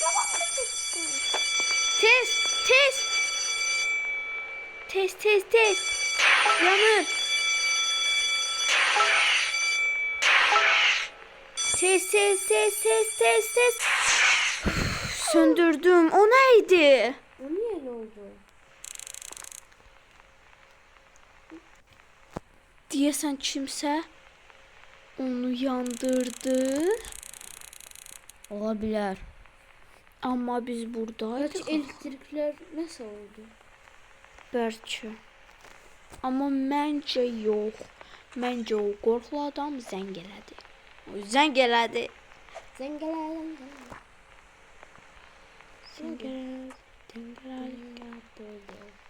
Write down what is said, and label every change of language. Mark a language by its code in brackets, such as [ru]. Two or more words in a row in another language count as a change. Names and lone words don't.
[az] Tez! Tez! Tez tez tez! Yanır! Tez tez tez tez tez tez! Söndürdüm. [tr] O neydi? O niye öyle oldu? [az] Deyəsən kimsə onu yandırdı. [tr] Olabilir. [az] Amma biz [tr] Kaç buradaydık. elektrikler nasıl oldu? [az] Bəlkə. Amma məncə yox. Məncə o qorxulu adam zəng elədi. O zəng elədi. Zengeler. Zəng elədi. Zəng elədi.